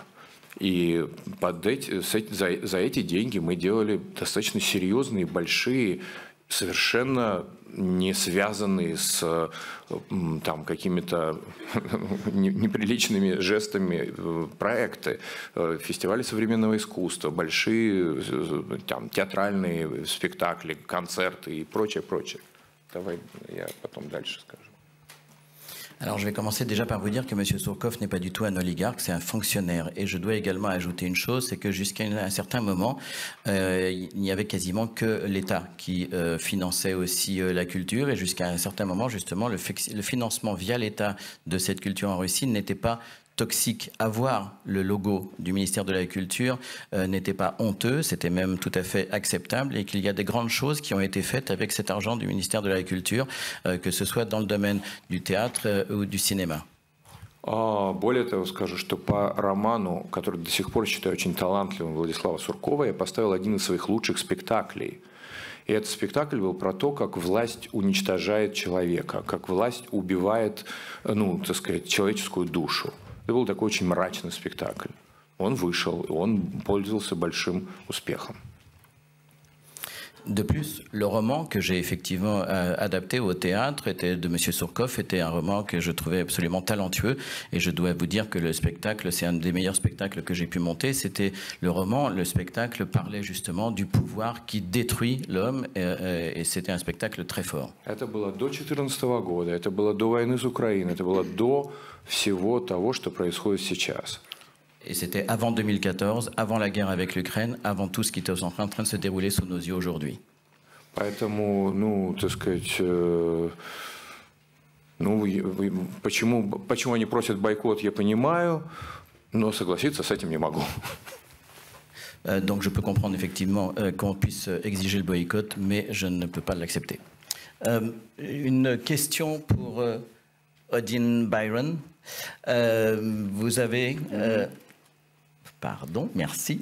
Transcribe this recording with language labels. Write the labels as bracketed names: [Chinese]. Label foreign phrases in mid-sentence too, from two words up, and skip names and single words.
[Russian] И за эти деньги мы делали достаточно серьезные, большие, совершенно не связанные с там, какими-то неприличными жестами проекты. Фестивали современного искусства, большие там, театральные спектакли, концерты и прочее, прочее. Давай я потом дальше скажу. [French] Alors je vais commencer déjà par vous dire que M. Surkov n'est pas du tout un oligarque, c'est un fonctionnaire. Et je dois également ajouter une chose, c'est que jusqu'à un certain moment, il n'y avait quasiment que l'État qui finançait aussi la culture. Et jusqu'à un certain moment, justement, le financement via l'État de cette culture en Russie n'était pas toxique. Avoir le logo du ministère de la Culture n'était pas honteux, c'était même tout à fait acceptable et qu'il y a des grandes choses qui ont été faites avec cet argent du ministère de la Culture, que ce soit dans le domaine du théâtre ou du cinéma. [Russian] Более того, скажу, что по роману, который до сих пор считаю очень талантливым, Владислава Суркова, я поставил один из своих лучших спектаклей. И этот спектакль был про то, как власть уничтожает человека, как власть убивает, ну, так сказать, человеческую душу. Это был такой очень мрачный спектакль. Он вышел, и он пользовался большим успехом. [French] De plus, le roman que j'ai effectivement adapté au théâtre de M. Surkov était un roman que je trouvais absolument talentueux et je dois vous dire que le spectacle, c'est un des meilleurs spectacles que j'ai pu monter. C'était le roman, le spectacle parlait justement du pouvoir qui détruit l'homme et c'était un spectacle très fort. [Russian] Это было до 2014 года, это было до войны с Украиной, это было до всего того, что происходит сейчас. [French] Et c'était avant 2014, avant la guerre avec l'Ukraine, avant tout ce qui est en train de se dérouler sous nos yeux aujourd'hui. [Russian] Поэтому, ну, так сказать, почему они просят бойкот, я понимаю, но согласиться с этим не могу. [French] Donc je peux comprendre effectivement qu'on puisse exiger le boycott, mais je ne peux pas l'accepter. Une question pour Odin Byron. Vous avez... Pardon, merci.